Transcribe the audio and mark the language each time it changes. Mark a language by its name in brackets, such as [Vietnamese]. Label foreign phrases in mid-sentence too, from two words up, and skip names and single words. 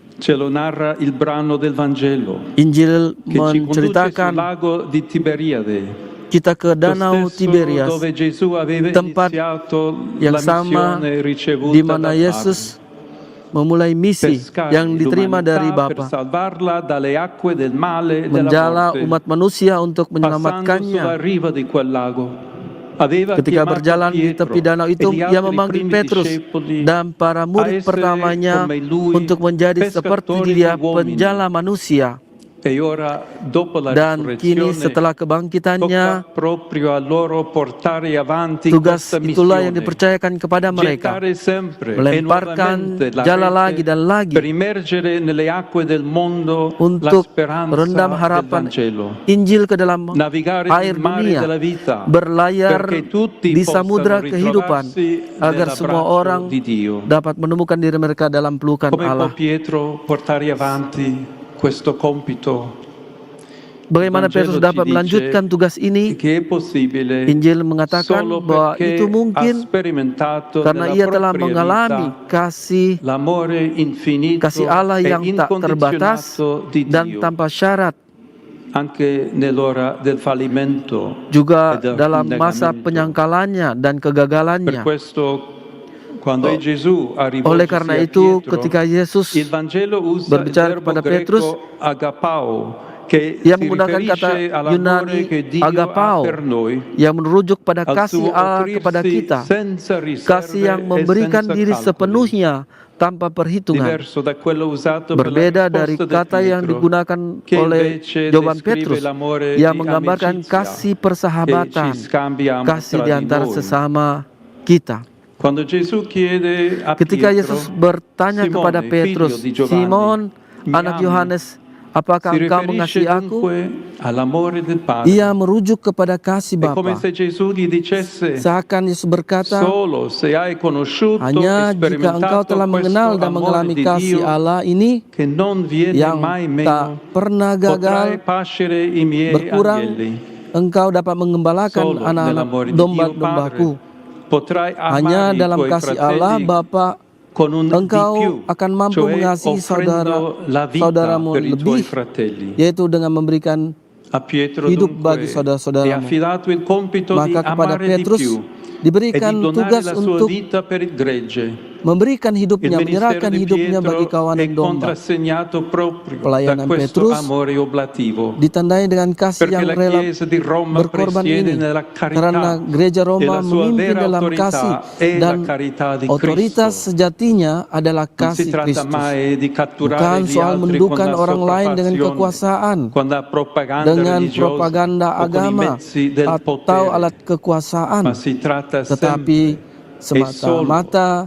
[Indonesian] Injil menceritakan kita ke Danau Tiberias, tempat yang sama di mana Yesus memulai misi yang diterima dari Bapa, menjala umat manusia untuk menyelamatkannya. Ketika berjalan di tepi danau itu, ia memanggil Petrus dan para murid pertamanya untuk menjadi seperti dia, penjala manusia. [Italian] E ora, dopo la [Indonesian] Dan kini [Italian] risurrezione, [Indonesian] setelah [Italian] tocca [Indonesian] kebangkitannya, [Italian] proprio a loro portare avanti [Indonesian] tugas [Italian] questa [Indonesian] itulah yang [Italian] missione, [Indonesian] dipercayakan kepada mereka. [Italian] gettare sempre e [Indonesian] Melemparkan [Italian] nuovamente la [Indonesian] jala lagi [Italian] rete [Indonesian] dan lagi [Italian] per immergere nelle acque del mondo la [Indonesian] untuk [Italian] speranza [Indonesian] merendam [Italian] del [Indonesian] harapan [Italian] Vangelo. [Indonesian] Injil ke dalam [Italian] Navigare [Indonesian] air [Italian] nel mare [Indonesian] dunia, [Italian] della vita, [Indonesian] berlayar [Italian] perché tutti [Indonesian] di [Italian] possano [Indonesian] samudra kehidupan, [Italian] ritrovarsi [Indonesian] agar semua [Italian] nell'abbraccio [Indonesian] orang [Italian] di Dio. [Indonesian] dapat menemukan diri mereka dalam pelukan [Italian] Come può [Indonesian] Allah. [Italian] Pietro portare avanti questo compito? [Indonesian] Bagaimana Petrus dapat melanjutkan tugas ini? [Italian] Che è possibile [Indonesian] Injil mengatakan [Italian] solo [Indonesian] bahwa [Italian] perché [Indonesian] itu [Italian] ha [Indonesian] mungkin [Italian] sperimentato [Indonesian] karena [Italian] nella [Indonesian] ia telah [Italian] propria [Indonesian] mengalami [Italian] vita [Indonesian] kasih [Italian] l'amore infinito [Indonesian] Allah [Italian] e [Indonesian] yang tak terbatas [Italian] incondizionato di [Indonesian] dan [Italian] Dio, [Indonesian] tanpa syarat, [Italian] anche nell'ora del fallimento [Indonesian] juga [Italian] e del [Indonesian] dalam masa [Italian] negamento. [Indonesian] penyangkalannya dan [Italian] Per [Indonesian] kegagalannya. [Italian] questo, quando Gesù ha [Indonesian] Oleh [Italian] rivolto [Indonesian] karena [Italian] a [Indonesian] itu, [Italian] Pietro, [Indonesian] ketika Yesus [Italian] il Vangelo usa il [Indonesian] berbicara [Italian] verbo [Indonesian] kepada [Italian] greco [Indonesian] Petrus, [Italian] agapao, che [Indonesian] ia [Italian] si [Indonesian] menggunakan kata [Italian] riferisce all'amore [Indonesian] Yunani [Italian] che Dio ha [Indonesian] agapao [Italian] per noi, [Indonesian] yang merujuk pada [Italian] al [Indonesian] kasih [Italian] suo [Indonesian] Allah kepada [Italian] offrirsi [Indonesian] kita, [Italian] senza [Indonesian] kasih yang [Italian] riserve e [Indonesian] memberikan [Italian] senza [Indonesian] diri [Italian] calcoli, [Indonesian] sepenuhnya tanpa perhitungan. [Italian] diverso da quello usato per la [Indonesian] Berbeda dari [Italian] risposta di [Indonesian] kata yang [Italian] Pietro, [Indonesian] digunakan [Italian] che [Indonesian] oleh [Italian] invece [Indonesian] jawaban [Italian] descrive [Indonesian] Petrus [Italian] l'amore [Indonesian] yang [Italian] di [Indonesian] menggambarkan [Italian] amicizia [Indonesian] kasih [Italian] che [Indonesian] persahabatan, [Italian] ci scambiamo [Indonesian] kasih [Italian] tra [Indonesian] di [Italian] di [Indonesian] antara [Italian] noi. [Indonesian] sesama kita. [Italian] Quando Gesù chiede a [Indonesian] Ketika [Italian] Pietro, [Indonesian] Yesus bertanya kepada [Italian] Simone, [Indonesian] Petrus, [Italian] figlio di Giovanni, [Indonesian] Simon, [Italian] mi [Indonesian] anak [Italian] ami? [Indonesian] Yohanes, apakah [Italian] Si [Indonesian] engkau [Italian] riferisce [Indonesian] mengasihi aku? [Italian] dunque all'amore del Padre. [Indonesian] Ia merujuk kepada kasih [Italian] È come [Indonesian] Bapa. [Italian] se Gesù gli dicesse, [Indonesian] Seakan Yesus berkata, [Italian] solo se hai conosciuto [Indonesian] hanya [Italian] e [Indonesian] jika engkau [Italian] sperimentato [Indonesian] telah mengenal [Italian] questo [Indonesian] dan [Italian] amore [Indonesian] mengalami [Italian] di [Indonesian] kasih [Italian] Dio [Indonesian] Allah ini [Italian] che non viene [Indonesian] yang [Italian] mai [Indonesian] tak [Italian] meno, [Indonesian] pernah [Italian] potrai [Indonesian] gagal, [Italian] pascere i miei [Indonesian] berkurang, [Italian] agnelli. [Indonesian] engkau dapat mengembalakan [Italian] Solo [Indonesian] anak-anak [Italian] nell'amore di Dio [Indonesian] domba-dombaku. [Italian] Padre potrai [Indonesian] Hanya [Italian] amare i [Indonesian] dalam [Italian] tuoi [Indonesian] kasih Allah [Italian] fratelli [Indonesian] Bapa, [Italian] con un di [Indonesian] engkau [Italian] più, [Indonesian] akan mampu [Italian] cioè [Indonesian] mengasihi [Italian] offrendo la vita [Indonesian] saudaramu [Italian] per i tuoi [Indonesian] lebih, [Italian] fratelli. [Indonesian] yaitu dengan memberikan [Italian] A Pietro [Indonesian] hidup [Italian] dunque [Indonesian] bagi [Italian] è [Indonesian] saudara-saudaramu. [Italian] affidato il compito di [Indonesian] Maka kepada [Italian] amare di [Indonesian] Petrus [Italian] più e [Indonesian] diberikan [Italian] di donare [Indonesian] tugas [Italian] la sua [Indonesian] untuk [Italian] vita per il gregge. [Indonesian] memberikan [Italian] Il [Indonesian] hidupnya, [Italian] ministero [Indonesian] menyerahkan [Italian] di [Indonesian] hidupnya bagi [Italian] Pietro [Indonesian] kawanan [Italian] è [Indonesian] domba. [Italian] contrassegnato proprio da [Indonesian] Pelayanan [Italian] questo [Indonesian] Petrus [Italian] amore oblativo. [Indonesian] ditandai dengan kasih [Italian] Perché [Indonesian] yang [Italian] la [Indonesian] rela [Italian] Chiesa di Roma [Indonesian] berkorban [Italian] presiede [Indonesian] ini, [Italian] nella [Indonesian] karena [Italian] carità [Indonesian] gereja [Italian] e [Indonesian] Roma [Italian] la sua [Indonesian] memimpin [Italian] vera [Indonesian] dalam [Italian] autorità [Indonesian] kasih [Italian] è la [Indonesian] dan [Italian] carità di [Indonesian] otoritas [Italian] Cristo. [Indonesian] sejatinya adalah [Italian] Non si [Indonesian] kasih [Italian] tratta [Indonesian] Kristus. [Italian] mai di catturare [Indonesian] Bukan [Italian] gli [Indonesian] soal [Italian] altri con [Indonesian] mendudukan [Italian] la [Indonesian] orang lain dengan [Italian] sopraffazione, [Indonesian] kekuasaan, [Italian] con la propaganda [Indonesian] dengan [Italian] religiosa [Indonesian] propaganda [Italian] o con i [Indonesian] agama [Italian] mezzi del [Indonesian] atau [Italian] potere, [Indonesian] alat kekuasaan, [Italian] ma si tratta [Indonesian] tetapi [Italian] sempre e solo [Indonesian] semata-mata